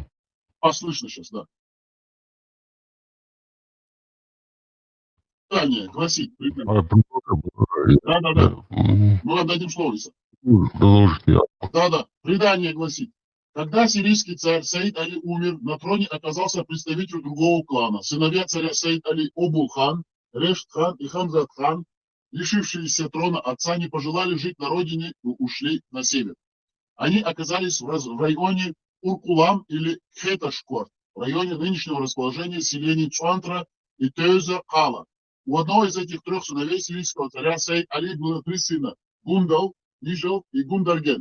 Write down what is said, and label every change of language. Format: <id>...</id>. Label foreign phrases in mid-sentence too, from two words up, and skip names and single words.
<ru>Слышно сейчас, да. Предание гласит. Да. Мы вам дадим слово, Иса. Да. Предание гласит. Когда сирийский царь Саид Али умер, на троне оказался представитель другого клана. Сыновья царя Саид Али Обул-хан, Решт-хан и Хамзат-хан, лишившиеся трона отца, не пожелали жить на родине и ушли на север. Они оказались в районе Уркулам или Хеташкорт, в районе нынешнего расположения селений Цуантра и Теза-Кала. У одного из этих трех сыновей сирийского царя Саид Али было 3 сына – Гундал, Нижел и Гундарген.</ru>